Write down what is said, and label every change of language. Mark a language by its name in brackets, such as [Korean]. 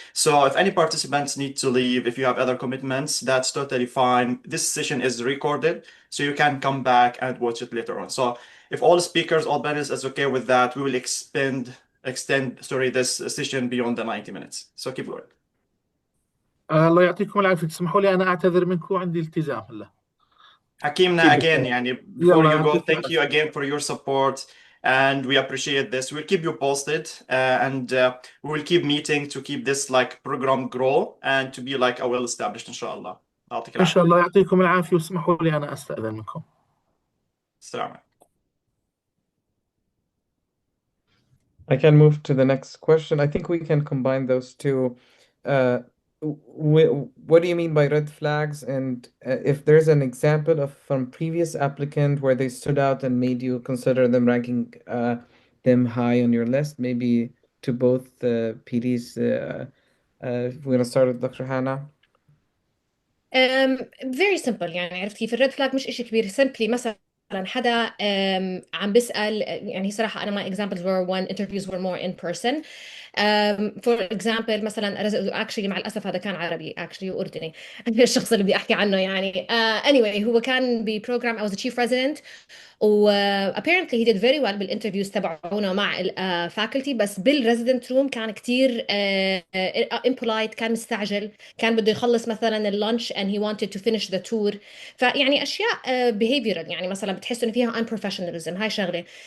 [English] So if any participants need to leave, if you have other commitments, that's totally fine. This session is recorded, so you can come back and watch it later on. So if all speakers, all panelists is okay with that, we will extend this session beyond the 90 minutes. So keep going. [Arabic] الله يعطيكم العافية. تسمحوا لي أنا أعتذر منكم عندي التزام هلا. حكيمنا [English] again, before [Arabic] يلا [English] you go, [Arabic] يعطيكم [English] thank you again for your support, and we appreciate this. We'll keep you posted, and we will keep meeting to keep this like program grow and to be like a well-established, inshallah. [Arabic] يعطيك إن شاء الله يعطيكم العافية واسمحوا لي أنا أستأذن منكم. السلام عليكم. [English] I can move to the next question. I think we can combine those two. What do you mean by red flags? And if there's an example of from previous applicant where they stood out and made you consider them ranking them high on your list, maybe to both PDs. We're gonna start with Dr. Hannah. very simple [Arabic] يعني عرفت كيف الريد فلاج مش إشي كبير [English] simply [Arabic] مثلا حدا عم بيسأل يعني صراحة أنا [English] my examples were one interviews were more in person. for example [Arabic] مثلا [English] actually [Arabic] مع الأسف هذا كان عربي actually وأردني الشخص اللي بدي أحكي عنه يعني [English] anyway [Arabic] هو كان ببروجرام [English] I was a chief resident [Arabic] و [English] apparently he did very well [Arabic] بالانترفيوز تبعونا مع الفاكولتي بس بالريزيدنت روم كان كتير [English] impolite [Arabic] كان مستعجل كان بده يخلص مثلا اللانش [English] and he wanted to finish the tour [Arabic] فيعني أشياء [English] behavioral [Arabic] يعني مثلا بتحس إنه فيها [English] unprofessionalism [Arabic] هاي شغلة